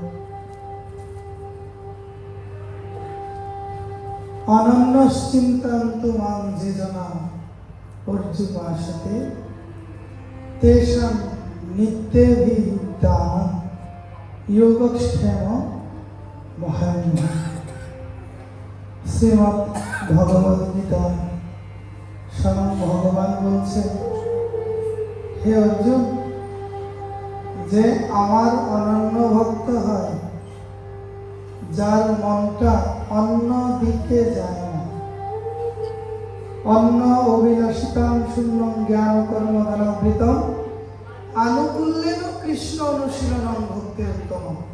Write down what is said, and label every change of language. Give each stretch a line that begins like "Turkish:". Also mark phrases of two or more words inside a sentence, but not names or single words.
Sanskrit: অনন্যশ্চিন্তন্তু মাং যে জনা পর্যুপাসতে তেষাং নিত্যেভিযুক্তানাং যোগক্ষেম মহান্মা।
Bangla: শ্রীমদ্ ভগবদ্গীতা স্বয়ং ভগবান বলছেন, হে অর্জুন, যে আমার অনন্য ভক্ত হয়, যার মনটা অন্য দিকে যায় না,
Sanskrit: অন্য অভিলাষিতাম শূন্যং জ্ঞান কর্মধারাবৃতম আনুকূল্যেন কৃষ্ণ অনুশীলনম ভক্তি উত্তম।